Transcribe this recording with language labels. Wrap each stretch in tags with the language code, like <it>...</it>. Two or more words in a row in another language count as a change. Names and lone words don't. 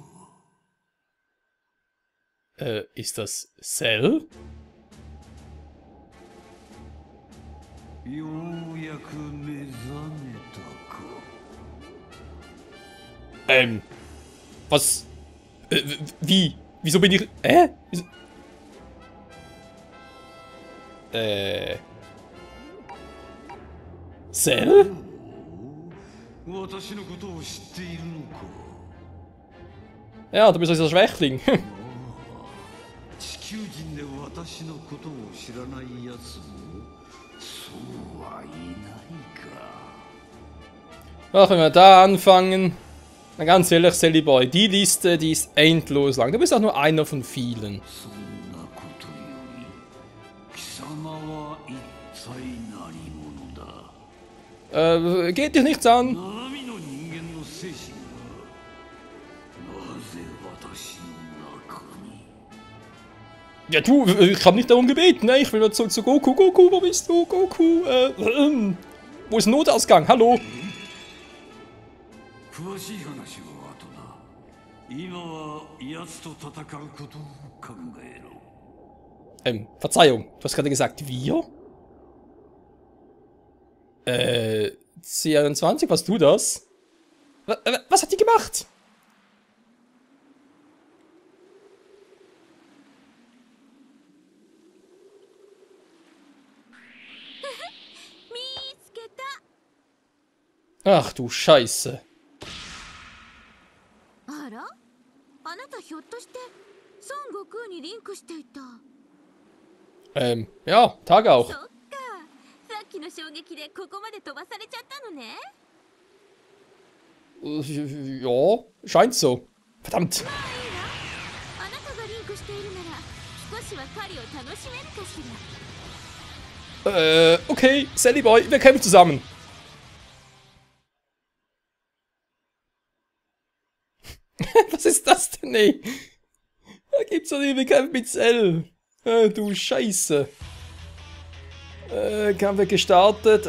<de>Ist das Cell?</de> <ja>ようやく目覚めたか。</ja> <de>Was? Wie? Wieso bin ich... Wieso? Cell?</de> <ja>私のことを知っているのか。</ja> <de>Ja, du bist dieser Schwächling.</de> <ja>地球人で私のことを知らないやつもそうはいないか。</ja> <de>Ach, wenn wir da anfangen. Na, ganz ehrlich, Sally Boy, die Liste, die ist endlos lang. Du bist auch nur einer von vielen.</de> <ja>そんなことより貴様は一体何者だ。</ja> <de>Geht dich nichts an.</de> <ja>生の人間の精神がなぜ私の中に。</ja> <de>Ja, du, ich habe nicht darum gebeten, ne? Ich will nur zurück zu Goku. Goku, wo bist du? Goku, wo ist Notausgang? Hallo?</de> <ja>詳しい話は後だ。今は奴と戦うことを考えろ。</ja> <de>Verzeihung, du hast gerade gesagt, wir? C21, was du das? Was hat die gemacht? Ach du Scheiße.</de> <ja>あら、あなたひょっとして孫悟空にリンクしていた。</ja> <de>Ja, Tag auch.</de> <ja>そっか、さっきの衝撃でここまで飛ばされちゃったのね。</ja> <de>Ja, scheint so. Verdammt.</de> <ja>まあいいわ。あなたがリンクしているなら少しは狩りを楽しめるかしら。</ja> <de>Okay, Sally Boy, wir kämpfen zusammen. Was ist das denn, ey? Da gibt's doch nicht, wir kämpfen mit Cell. Du Scheiße. Kampf wird gestartet.</de>